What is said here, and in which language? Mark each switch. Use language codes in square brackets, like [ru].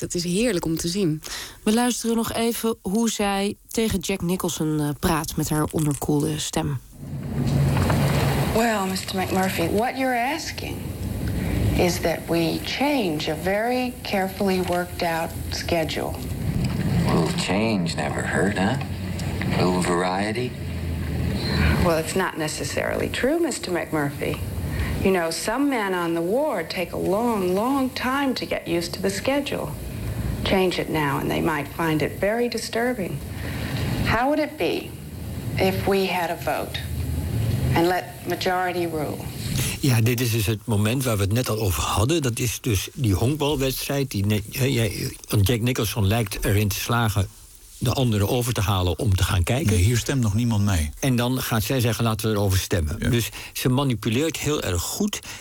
[nl] Dat is heerlijk om te zien. We luisteren nog even hoe zij tegen Jack Nicholson praat met haar onderkoelde stem. [en] Well, Mr. McMurphy, what you're asking is that we change a very carefully worked out schedule. Well, change never hurt, huh? A little variety? Well, it's not necessarily true, Mr. McMurphy. You know, some men on the ward take a long, long time to get used to the schedule. Change it now, and they might find it very disturbing. How would it be if we had a vote and let majority rule? [nl] Ja, dit is dus het moment waar we het net al over hadden. Dat is dus die honkbalwedstrijd. Jack Nicholson lijkt erin te slagen de anderen over te halen om te gaan kijken. Nee, hier stemt nog niemand mee. En dan gaat zij zeggen, laten we erover stemmen. Ja. Dus ze manipuleert heel erg goed.